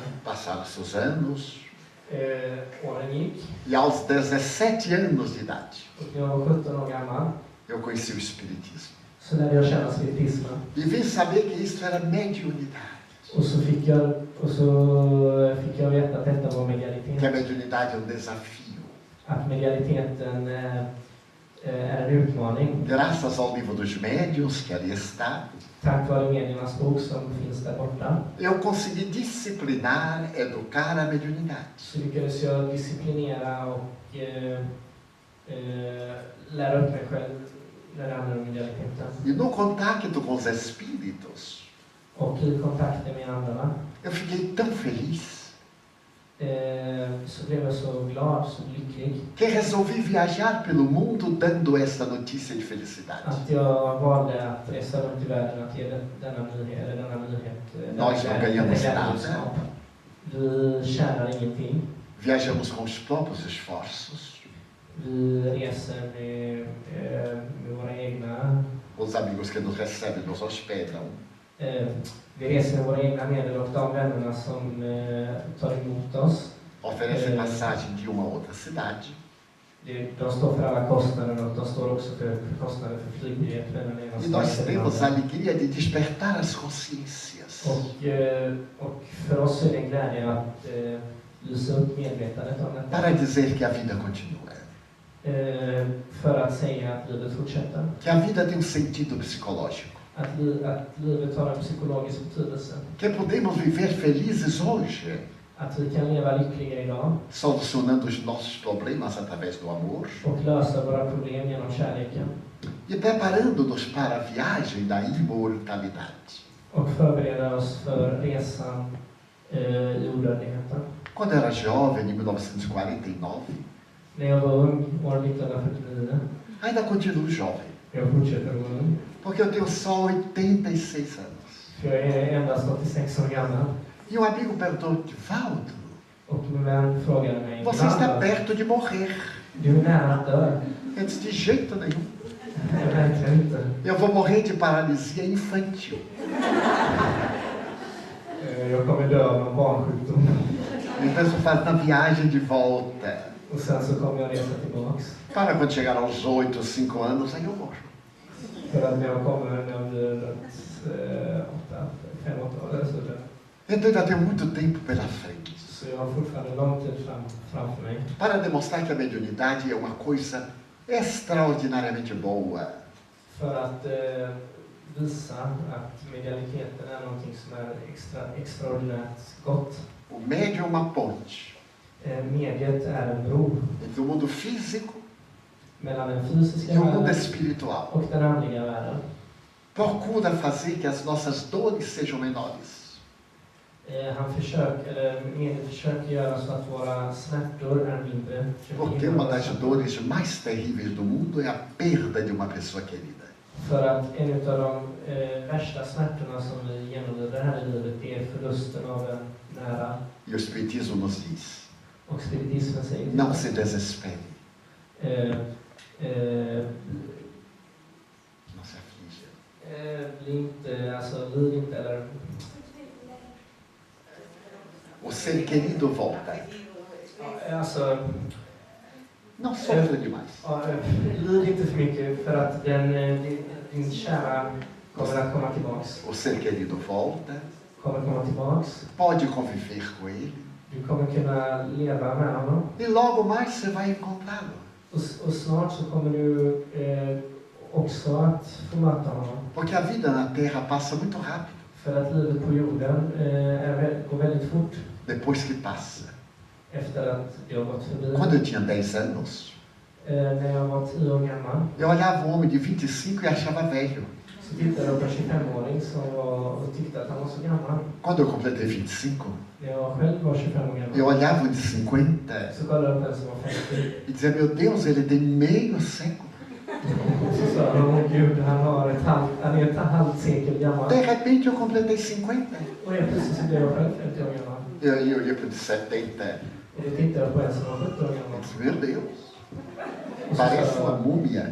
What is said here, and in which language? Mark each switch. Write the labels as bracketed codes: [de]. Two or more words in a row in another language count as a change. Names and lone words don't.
[pt] Passados os anos, [sv] Åren gick. [pt] e aos 17 anos de idade, [sv] Och jag var 17 år gammal. [pt] eu conheci o Espiritismo. [sv] Så lärde jag känna spiritismen. [pt] E vim saber que isso era mediunidade. [sv] Och så fick jag veta att detta var [pt] Que a [sv] medialitet. [pt] mediunidade é um desafio. [sv] Att medialiteten är en utmaning. [pt] Graças ao livro dos médiuns, que ali está, [sv] Tack vare mediernas bok som finns där borta. [pt] eu consegui disciplinar, educar a mediunidade. [sv] Så lyckades jag disciplinera och lära upp mig själv när det handlar om medialiteten. [pt] E no contacto com os espíritos, [sv] Och i kontakten med andra [pt] eu fiquei tão feliz [sv] så blev jag så glad, så lycklig. [pt] que resolvi viajar pelo mundo dando esta notícia de felicidade. [sv] Att jag valde att resa runt i världen att ge denna nyhet. [pt] Nós não ganhamos nada. [sv] Vi tjänar ingenting. [pt] Viajamos com os próprios esforços. [sv] Vi reser med våra egna. [pt] Os amigos que nos recebem nos hospedam. [sv] Vi reser med våra egna medel och de vännerna som tar emot oss. [pt] Oferecem passagem de uma a outra cidade. [sv] De står för alla kostnader och de står också för kostnader för flygbiljett mellan ena [pt] E nós temos a alegria de despertar as consciências. [sv] Och för oss är det en glädje att lysa upp medvetandet om detta. [pt] Para dizer que a vida continua. [sv] För att säga att livet fortsätter. [pt] Que a vida tem um sentido psicológico. [sv] Att livet har en psykologisk betydelse. [pt] Que podemos viver felizes hoje. [sv] Att vi kan leva lyckliga idag. [pt] Solucionando os nossos problemas através do amor. [sv] Och lösa våra problem genom kärleken. [pt] E preparando-nos para a viagem da imortalidade. [sv] Och förbereda oss för resan i odödligheten. [pt] Quando eu era jovem, em 1949, [sv] När jag var ung, år 1949. [pt] ainda continuo jovem. [sv] Jag fortsätter att vara ung. [pt] Porque eu tenho só 86 anos. [sv] För jag är endast 86 år gammal. [pt] E um amigo perguntou, Valdo, [sv] Och min vän frågade mig. [pt] você está perto de morrer. [sv] Du är nära att dö. [pt] Eu disse, de jeito nenhum. [sv] Jag verkligen inte. [pt] Eu vou morrer de paralisia infantil. [sv] Jag kommer dö av en barnsjukdom. [pt] Então eu faz na viagem de volta. [sv] Och sen så kommer jag resa tillbaks. [pt] Para quando chegar aos 8, 5 anos, aí eu morro. [sv] För att när jag blir 5-8 år så dör. [pt] Então ainda tenho muito tempo pela frente. [sv] Så jag har fortfarande lång tid framför mig. [pt] Para demonstrar que a mediunidade é uma coisa extraordinariamente boa. [sv] För att visa att medialiteten är någonting som är extraordinärt gott. [pt] O médium é uma ponte [sv] Mediet är en bro [pt] entre o mundo físico [sv] mellan den fysiska [pt] e o mundo [sv] världen [pt] espiritual. [sv] och den andliga världen. [pt] Procura fazer que as nossas dores sejam menores. [sv] Mediet försöker göra så att våra smärtor är mindre. [pt] Porque uma das dores mais terríveis do mundo é a perda de uma pessoa querida. [sv] För att en av de värsta smärtorna som vi genomlider här i livet är förlusten av en nära. [pt] E o Espiritismo nos diz, [sv] Och spiritismen säger [pt] não se desespere, não se aflige. [sv] Lid inte eller... [pt] O ser querido volta. [sv] Alltså, [pt] Não sofra demais. [sv] lid inte för mycket för att din kära kommer att komma tillbaks. [pt] O ser querido volta, [sv] Kommer komma tillbaks. [pt] pode conviver com ele. [sv] Du kommer kunna leva med honom. [pt] E logo mais você vai encontrá-lo. [sv] Och snart så kommer du också att få möta honom. [pt] Porque a vida na Terra passa muito rápido. [sv] För att livet på jorden går väldigt fort. [pt] Depois que passa. [sv] Efter att jag gått förbi. [pt] Quando eu tinha 10 anos, [sv] När jag var 10 år gammal. [pt] eu olhava um homem de 25 e achava velho. [sv] Så tittade jag på en 25-åring och tyckte att han var så gammal. [pt] Quando eu completei 25, [sv] När jag själv var 25 år gammal. [pt] eu olhava um de 50 [sv] Så kollade jag på en som var 50. [pt] e dizia, meu Deus, ele tem meio século. [sv] Så sa han, åh Gud, han är ett halvt sekel gammal. [pt] De repente eu completei 50. [sv] Och helt plötsligt så blev jag själv 50 år gammal. [pt] Eu olhei para o de 70. [sv] Och då tittade jag på en som var 70 år [pt] Eu [sv] gammal. [pt] disse, meu Deus, [sv] Och så [pt] parece [sv] sa [pt] uma [sv] jag, [pt] múmia.